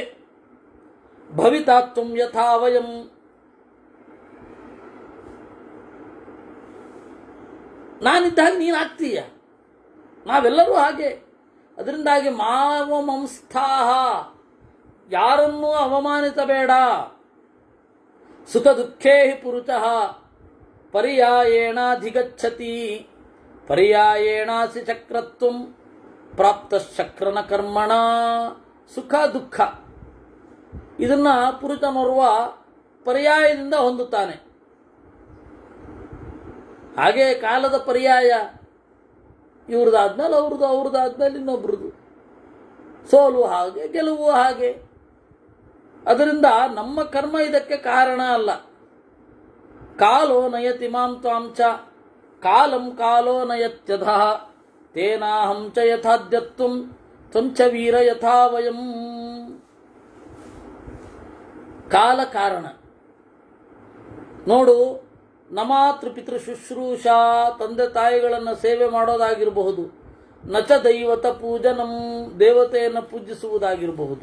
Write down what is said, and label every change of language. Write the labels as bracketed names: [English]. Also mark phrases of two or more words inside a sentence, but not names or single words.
[Sanskrit] ಭವಿತಾತ್ವಂ ಯಥಾವಯಂ, [Kannada] ನಾನಿದ್ದಾಗ ನೀನಾಗ್ತೀಯ. ನಾವೆಲ್ಲರೂ ಹಾಗೆ. ಅದರಿಂದಾಗಿ ಮಾವಮಂಸ್ಥಾಹ, ಯಾರನ್ನೂ ಅವಮಾನಿಸಬೇಡ. [Sanskrit] ಸುಖ ದುಃಖೇ ಹಿ ಪುರುಷಃ ಪರ್ಯಾಯೇಣಾಧಿಗಚ್ಚತಿ ಪರ್ಯಾಯೇಣಾಸಿ ಚಕ್ರತ್ವಂ ಪ್ರಾಪ್ತ ಚಕ್ರನ ಕರ್ಮಣ. [Kannada] ಸುಖ ದುಃಖ ಇದನ್ನ ಪುರುಷನೋರ್ವ ಪರ್ಯಾಯದಿಂದ ಹೊಂದುತ್ತಾನೆ. ಹಾಗೆ ಕಾಲದ ಪರ್ಯಾಯ, ಇವ್ರದ್ದಾದ್ಮೇಲೆ ಅವ್ರದ್ದು, ಅವ್ರದ್ದಾದ್ಮೇಲೆ ಇನ್ನೊಬ್ರದ್ದು. ಸೋಲು ಹಾಗೆ, ಗೆಲುವು ಹಾಗೆ. ಅದರಿಂದ ನಮ್ಮ ಕರ್ಮ ಇದಕ್ಕೆ ಕಾರಣ ಅಲ್ಲ. [Sanskrit] ಕಾಲೋ ನಯತಿ ಮಾಂ ತ್ವಾಂಚ ಕಾಲಂ ಕಾಲೋ ನಯತ್ಯಧಃ ತೇನಾಹಂ ಚ ಯಥಾದ್ಯತ್ವಂ ತ್ವಂಚ ವೀರ ಯಥಾ ವಯಂ. [Kannada] ಕಾಲ ಕಾರಣ. ನೋಡು, [Sanskrit] ನಮಾತೃಪಿತೃ ಶುಶ್ರೂಷಾ, [Kannada] ತಂದೆ ತಾಯಿಗಳನ್ನು ಸೇವೆ ಮಾಡೋದಾಗಿರಬಹುದು. [Sanskrit] ನಚ ದೈವತ ಪೂಜನಂ, [Kannada] ದೇವತೆಯನ್ನು ಪೂಜಿಸುವುದಾಗಿರಬಹುದು.